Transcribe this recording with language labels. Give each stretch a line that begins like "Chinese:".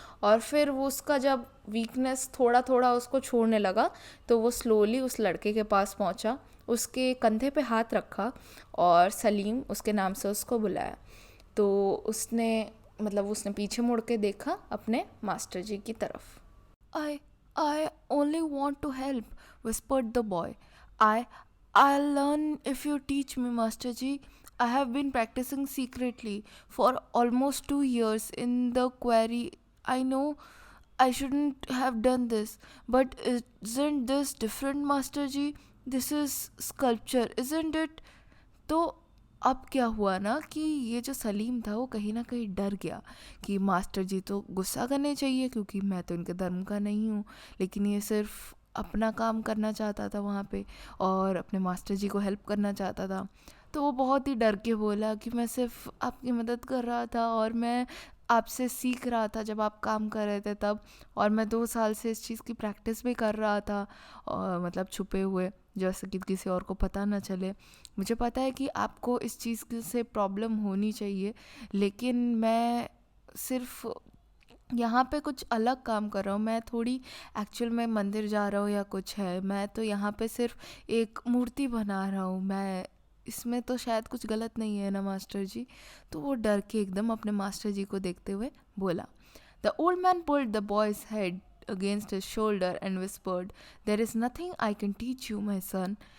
Hindi: और फिर वो उसका जब वीकनेस थोड़ा थोड़ा उसको छोड़ने लगा, तो वो स्लोली उस लड़के के पास पहुंचा, उसके कंधे पे हाथ रखा और सलीम उसके नाम से उसको बुलाया। तो उसने मतलब उसने पीछे मुड़ के देखा अपने मास्टर जी की तरफ।
English: I I only want to help, whispered the boy. I'll learn if you teach me, Master Ji. I have been practicing secretly for almost 2 years in the quarry. I know I shouldn't have done this, but isn't this different, Master Ji? This is sculpture, isn't it?
Hindi: तो अब क्या हुआ ना कि ये जो सलीम था वो कहीं ना कहीं डर गया कि मास्टर जी तो गुस्सा करने चाहिए क्योंकि मैं तो इनके धर्म का नहीं हूँ, लेकिन ये सिर्फ अपना काम करना चाहता था वहाँ पे और अपने मास्टर जी को हेल्प करना चाहता था। तो वो बहुत ही डर के बोला कि मैं सिर्फ आपकी मदद कर रहा था और मैं आपसे सीख रहा था जब आप काम कर रहे थे तब, और मैं 2 साल से इस चीज़ की प्रैक्टिस भी कर रहा था, और मतलब छुपे हुए, जैसे कि किसी और को पता ना चले। मुझे पता है कि आपको इस चीज़ से प्रॉब्लम होनी चाहिए, लेकिन मैं सिर्फ यहाँ पे कुछ अलग काम कर रहा हूँ। मैं थोड़ी एक्चुअल में मंदिर जा रहा हूँ या कुछ है, मैं तो यहाँ पे सिर्फ एक मूर्ति बना रहा हूँ, मैं इसमें तो शायद कुछ गलत नहीं है ना मास्टर जी। तो वो डर के एकदम अपने मास्टर जी को देखते हुए बोला।
English: The old man pulled the boy's head against his shoulder and whispered, "There is nothing I can teach you, my son.